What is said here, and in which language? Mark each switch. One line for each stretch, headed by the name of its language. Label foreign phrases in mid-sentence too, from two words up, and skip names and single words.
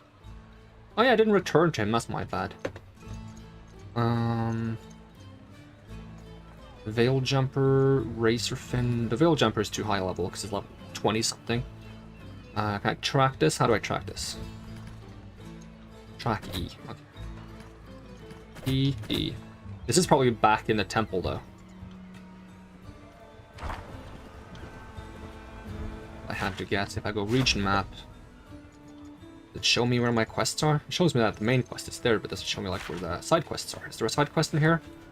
English: Oh yeah, I didn't return to him. That's my bad. Veil Jumper, Racer Fin. The Veil Jumper is too high level because it's level 20 something. Can I track this? How do I track this? Track E. Okay. E. This is probably back in the temple though. I had to guess. If I go region map, does it show me where my quests are? It shows me that the main quest is there, but doesn't show me like where the side quests are. Is there a side quest in here?